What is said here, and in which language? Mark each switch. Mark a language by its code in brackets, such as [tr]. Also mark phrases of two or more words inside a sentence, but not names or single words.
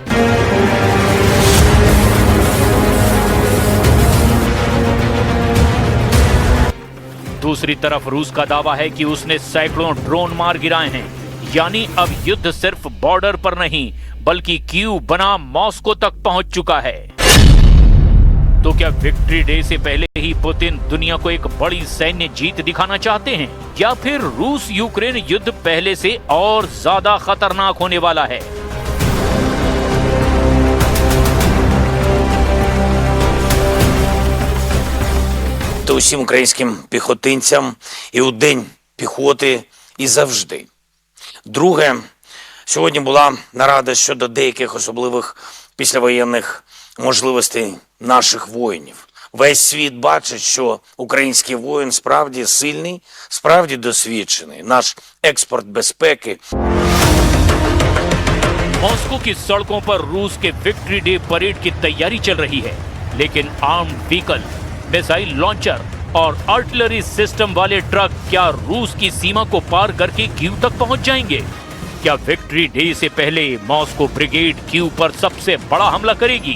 [hi] दूसरी तरफ रूस का दावा है कि उसने सैकड़ों ड्रोन मार गिराए हैं, यानी अब युद्ध सिर्फ बॉर्डर पर नहीं बल्कि कीव बना मॉस्को तक पहुंच चुका है। तो क्या विक्ट्री डे से पहले ही पुतिन दुनिया को एक बड़ी सैन्य जीत दिखाना चाहते हैं, या फिर रूस यूक्रेन युद्ध पहले से और ज्यादा खतरनाक होने वाला है? [uk] То усім українським піхотинцям і у День піхоти, і завжди. Друге, сьогодні була нарада щодо деяких особливих післявоєнних можливостей наших воїнів. Весь світ бачить, що український воїн справді сильний, справді досвідчений. Наш експорт безпеки. [hi] मॉस्को की सड़कों पर रूस के विक्ट्री डे परेड की तैयारी चल रही है, लेकिन [en] armed vehicle, missile launcher [hi] और [en] artillery system [hi] वाले ट्रक क्या रूस की सीमा को पार करके कीव तक पहुंच जाएंगे? क्या विक्ट्री डे से पहले मॉस्को ब्रिगेड कीव पर सबसे बड़ा हमला करेगी?